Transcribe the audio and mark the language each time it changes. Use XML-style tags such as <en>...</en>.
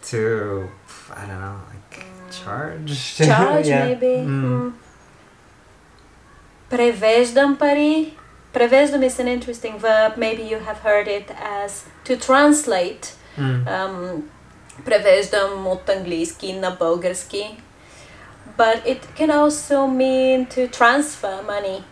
<en>To, I don't know, like charge? Charge, Yeah. maybe.</en> <bg>Превеждам пари.</bg> <en>Превеждам is an interesting verb. Maybe you have heard it as to translate.</en> <bg>Превеждам от английски на български.</bg> <en>But it can also mean to transfer money.</en>